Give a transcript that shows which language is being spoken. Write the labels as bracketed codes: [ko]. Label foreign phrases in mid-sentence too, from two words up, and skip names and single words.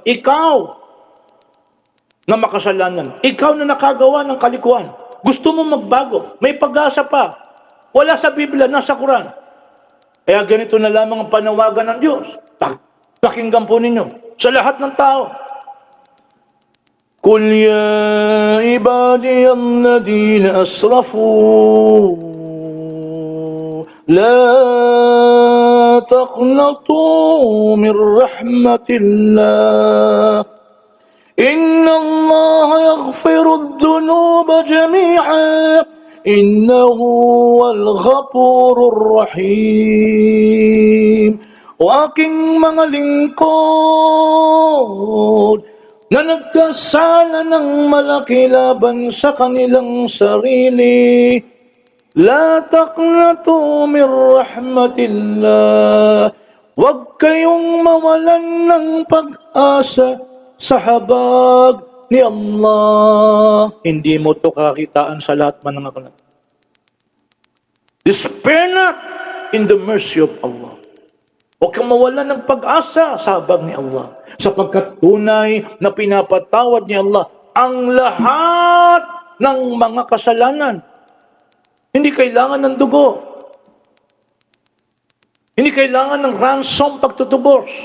[tl] Ikaw na makasalanan. Ikaw na nakagawa ng kalikuan. Gusto mo magbago. May pag-asa pa. Wala sa Biblia, nasa Quran. Kaya ganito na lamang ang panawagan ng Diyos. Pakinggan po ninyo. Sa lahat ng tao. [ar] قل يا عبادي الذين أسرفوا لا تقنطوا من رحمة الله. إن الله يغفر الذنوب جميعا. إنه هو الغفور الرحيم. [tl] O aking mga lingkod na nagkasala ng malaki laban sa kanilang sarili, [ar] لا تقنطوا من رحمة الله. [tl] Huwag kayong mawalan ng pag-asa sa habag ni Allah. Hindi mo to kakitaan sa lahat man ng aklat. [en] Despair not in the mercy of Allah. [tl] Huwag kang mawalan ng pag-asa sa habag ni Allah. Sapagkat tunay na pinapatawad ni Allah ang lahat ng mga kasalanan. Hindi kailangan ng dugo. Hindi kailangan ng ransom pagtutubos.